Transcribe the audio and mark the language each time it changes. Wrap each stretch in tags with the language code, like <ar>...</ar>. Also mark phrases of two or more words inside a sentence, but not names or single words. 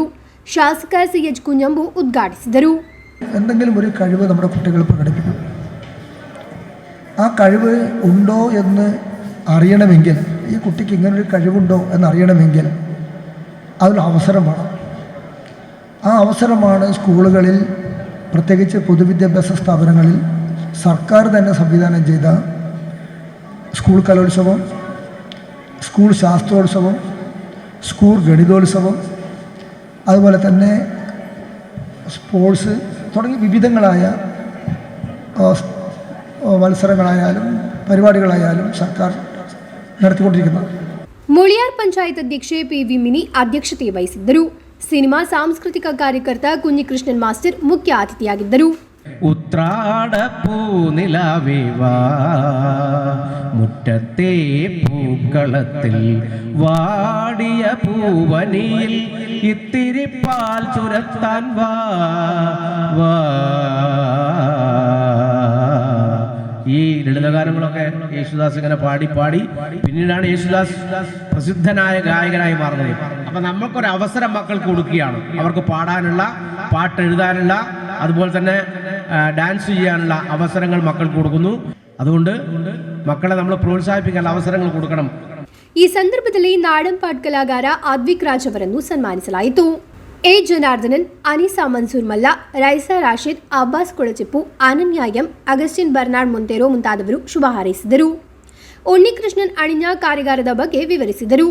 <kn>ಶಾಸಕ CH കുഞ്ഞമ്പു ഉദ്ഘാടിಸಿದರು.</kn> <ml>എന്തെങ്കിലും ഒരു കഴിവ് നമ്മുടെ കുട്ടികൾ പ്രകടിപ്പിക്കും. ആ കഴിവ് ഉണ്ടോ എന്ന് അറിയണമെങ്കിൽ, ഈ കുട്ടിക്ക് ഇങ്ങനൊരു കഴിവുണ്ടോ എന്നറിയണമെങ്കിൽ അതിന് അവസരം വേണം. ആ അവസരമാണ് സ്കൂളുകളിൽ, പ്രത്യേകിച്ച് പൊതുവിദ്യാഭ്യാസ സ്ഥാപനങ്ങളിൽ സർക്കാർ തന്നെ സംവിധാനം ചെയ്ത സ്കൂൾ കലോത്സവം, സ്കൂൾ ശാസ്ത്രോത്സവം, സ്കൂൾ ഗണിതോത്സവം, അതുപോലെ തന്നെ സ്പോർട്സ് തുടങ്ങി വിവിധങ്ങളായ മത്സരങ്ങളായാലും പരിപാടികളായാലും സർക്കാർ നടത്തിക്കൊണ്ടിരിക്കുന്നത്.</ml> <kn>ಮುಳಿಯಾರ್ ಪಂಚಾಯತ್ ಅಧ್ಯಕ್ಷೆ PV ಮಿನಿ ಅಧ್ಯಕ್ಷತೆ ವಹಿಸಿದ್ದರು. ಸಿನಿಮಾ ಸಾಂಸ್ಕೃತಿಕ ಕಾರ್ಯಕರ್ತ ಕುഞ്ഞിಕೃಷ್ಣನ್ ಮಾಸ್ಟರ್ ಮುಖ್ಯ ಅತಿಥಿಯಾಗಿದ್ದರು.</kn> <ml>ഉത്രാട പൂനിലാവേവാ മുറ്റത്തെ പൂക്കളത്തിൽ വാടിയ പൂവനിയിൽ ഇത്തിരി പാൽ ചുരത്താൻ വാ. ഈ ലളിതഗാനങ്ങളൊക്കെ യേശുദാസ് ഇങ്ങനെ പാടി പിന്നീടാണ് യേശുദാസ് പ്രസിദ്ധനായ ഗായകനായി മാറുന്നത്. അപ്പം നമ്മൾക്കൊരു അവസരം മക്കൾക്ക് കൊടുക്കുകയാണ്. അവർക്ക് പാടാനുള്ള, പാട്ടെഴുതാനുള്ള, അതുപോലെ തന്നെ ഡാൻസ് ചെയ്യാനുള്ള അവസരങ്ങൾ മക്കൾക്ക് കൊടുക്കുന്നു. അതുകൊണ്ട് മക്കളെ നമ്മൾ പ്രോത്സാഹിപ്പിക്കാൻ അവസരങ്ങൾ കൊടുക്കണം.</ml> <kn>ಈ ಸಂದರ್ಭದಲ್ಲಿ ನಾಡಂಪಾಟ್ ಕಲಾಗಾರ ಅದ್ವಿಕ್ ರಾಜ್ ಅವರನ್ನು ಸನ್ಮಾನಿಸಲಾಯಿತು. ಎ ಜನಾರ್ದನನ್, ಅನಿಸಾ ಮನ್ಸೂರ್ ಮಲ್ಲ, ರೈಸಾ ರಾಶಿದ್, ಅಬ್ಬಾಸ್ ಕೊಳಚಿಪ್ಪು, ಅನನ್ಯ ಎಂ, ಅಗಸ್ಟಿನ್ ಬರ್ನಾಡ್ ಮೊಂತೆರೋ ಮುಂತಾದವರು ಶುಭ ಹಾರೈಸಿದರು. ಉಣ್ಣಿಕೃಷ್ಣನ್ ಅಣಿഞ്ഞ ಕಾರ್ಯಾಗಾರದ ಬಗ್ಗೆ ವಿವರಿಸಿದರು.</kn>